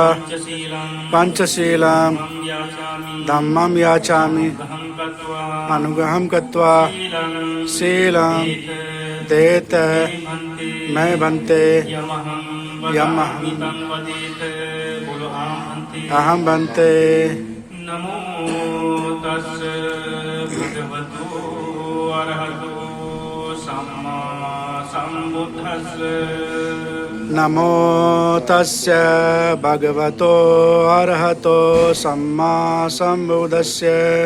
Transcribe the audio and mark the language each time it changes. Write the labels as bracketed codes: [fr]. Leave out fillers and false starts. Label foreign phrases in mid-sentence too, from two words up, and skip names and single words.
[pi] पंचशीलं धम्मं याचामि, अनुग्रहं कृत्वा शीलं देत मैं भन्ते यमहं अहं भन्ते। नमो तस्स भगवतो अरहतो सम्मा सम्बुद्धस्स। नमो तस्य भगवतो अरहतो सम्मा सम्बुद्धस्य।